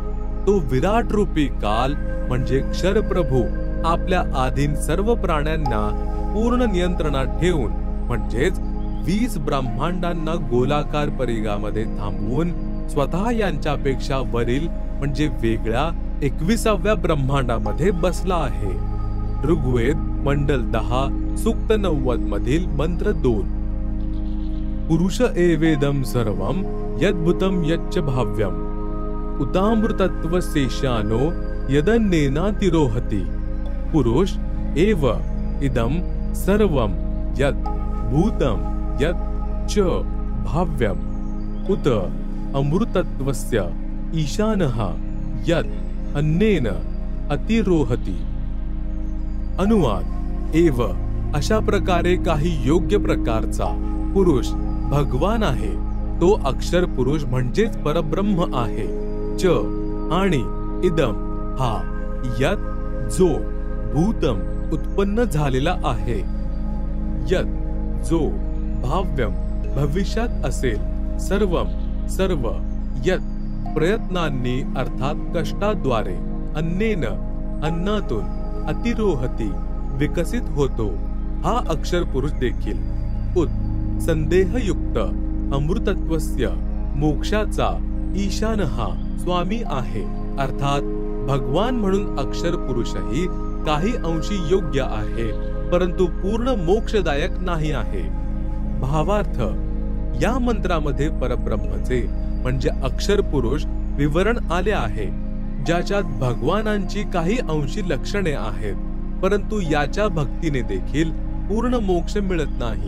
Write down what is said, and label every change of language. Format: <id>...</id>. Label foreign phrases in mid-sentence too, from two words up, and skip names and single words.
<mr>तो विराट रूपी काल म्हणजे क्षरप्रभू आपल्या आधीन सर्व प्राण्यांना पूर्ण नियंत्रणात ठेवून म्हणजेच 20 ब्रह्मांडांना गोलाकार परिघामध्ये थांबवून स्वतः यांच्यापेक्षा वरील म्हणजे वेगळ्या 21व्या ब्रह्मांडामध्ये बसला आहे। ऋग्वेद मंडल 10 सूक्त 90 मधील मंत्र 2।</mr> <sa>पुरुष एवेदम सर्वम यद्भुतम यच्च भाव्यम उतामृतत्व शेषानो यदन्नेनातिरोहति। पुरुष एव इदम सर्वम यत् भूतम यत् च भाव्यम उत अमृतत्वस्य ईशानः यत् अन्नेन अतिरोहति।</sa> <mr>अनुवाद। एव अशा प्रकारे काही योग्य प्रकारचा पुरुष भगवान आहे, तो अक्षर पुरुष म्हणजेच परब्रह्म आहे। च आणि इदम हा यत जो भूतम उत्पन्न झालेला आहे, यत जो भाव्यम भविष्यात असेल, सर्वम सर्व यत प्रयत्नांनी अर्थात कष्टाद्वारे, अन्नेन अन्नातून, अतिरोहती विकसित होतो हा अक्षर पुरुष देखील उत संदेहयुक्त अमृतत्वस्य मोक्षाचा ईशानः स्वामी आहे। अर्थात भगवान म्हणून अक्षर पुरुषही काही अंशी योग्य आहे, परंतु पूर्ण मोक्षदायक नाही आहे। भावार्थ। या मंत्रामध्ये परब्रह्मचे म्हणजे अक्षर पुरुष विवरण आले आहे, ज्याच्यात भगवानांची काही अंशी लक्षणे आहेत, परंतु याच्या भक्तीने देखील पूर्ण मोक्ष मिळत नाही।</mr>